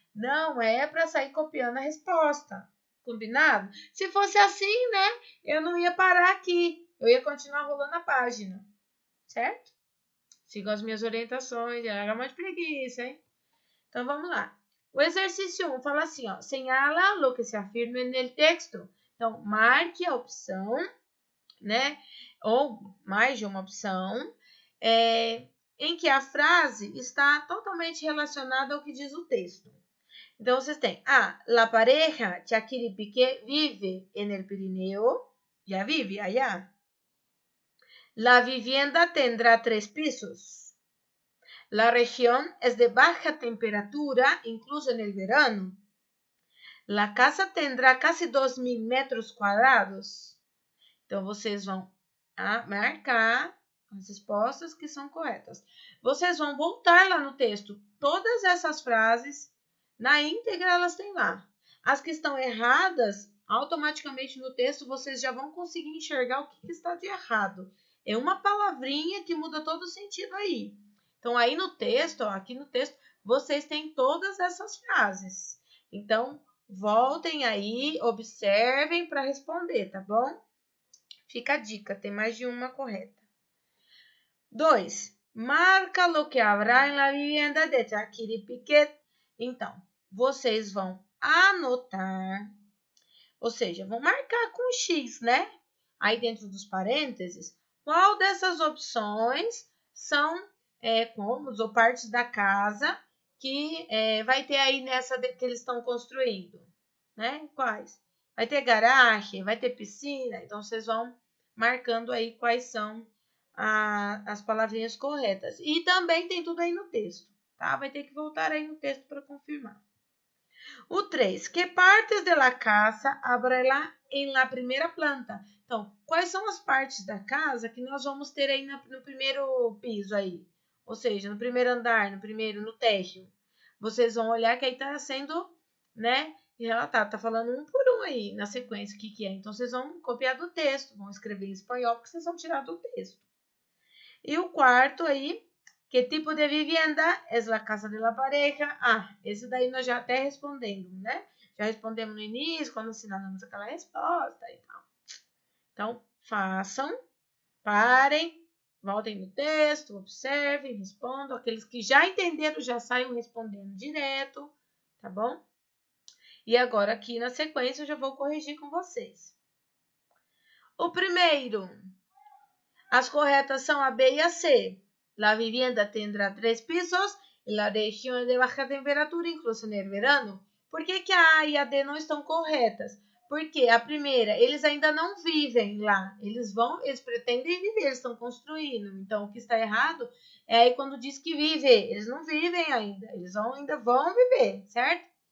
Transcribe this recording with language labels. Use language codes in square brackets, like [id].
[pt] Não é para sair copiando a resposta. Combinado? Se fosse assim, né? Eu não ia parar aqui. Eu ia continuar rolando a página. Certo? Sigam as minhas orientações. Era uma preguiça, hein? Então, vamos lá. O exercício 1 fala assim, ó. [es] Señala lo que se afirma en el texto. [pt] Então, marque a opção, né? Ou mais de uma opção, em que a frase está totalmente relacionada ao que diz o texto. Então, vocês têm [es] la pareja Shakira y Piqué vive en el Pirineo. Ya vive allá. La vivienda tendrá 3 pisos. La región es de baja temperatura, incluso en el verano. La casa tendrá casi 2.000 metros quadrados. [pt] Então, vocês vão marcar as respostas que são corretas. Vocês vão voltar lá no texto. Todas essas frases, na íntegra, elas têm lá. As que estão erradas, automaticamente no texto, vocês já vão conseguir enxergar o que está de errado. É uma palavrinha que muda todo o sentido aí. Então, aí no texto, ó, aqui no texto, vocês têm todas essas frases. Então, voltem aí, observem para responder, tá bom? Fica a dica, tem mais de uma correta. 2. [es] Marca lo que habrá en la vivienda de Shakira y Piqué. [pt] Então, vocês vão anotar, ou seja, vão marcar com X, né? Aí dentro dos parênteses, qual dessas opções são cômodos ou partes da casa que vai ter aí nessa que eles estão construindo, né? Quais? Vai ter garagem, vai ter piscina, então vocês vão marcando aí quais são as palavrinhas corretas. E também tem tudo aí no texto, tá? Vai ter que voltar aí no texto para confirmar. O 3. [es] Que partes de la casa habrá em la primeira planta? [pt] Então, quais são as partes da casa que nós vamos ter aí no primeiro piso aí? Ou seja, no primeiro andar, no térreo. Vocês vão olhar que aí está sendo, né, relatado. Tá falando um por um aí na sequência o que é. Então, vocês vão copiar do texto, vão escrever em espanhol, porque vocês vão tirar do texto. E o 4 aí, [es] que tipo de vivienda es la casa de la pareja? [pt] Esse daí nós já até respondemos, né? Já respondemos no início, quando assinalamos aquela resposta e tal. Então, façam, parem, voltem no texto, observem, respondam. Aqueles que já entenderam já saiam respondendo direto, tá bom? E agora aqui na sequência eu já vou corrigir com vocês. O primeiro, as corretas são a B e a C. [es] La vivienda tendrá 3 pisos e la región es de baja temperatura, incluso en el verano. [pt] Por que a A e a D não estão corretas? Porque a primeira, eles ainda não vivem lá. Eles pretendem viver, eles estão construindo. Então, o que está errado é aí quando diz que vive. Eles não vivem ainda. Eles ainda vão viver, certo?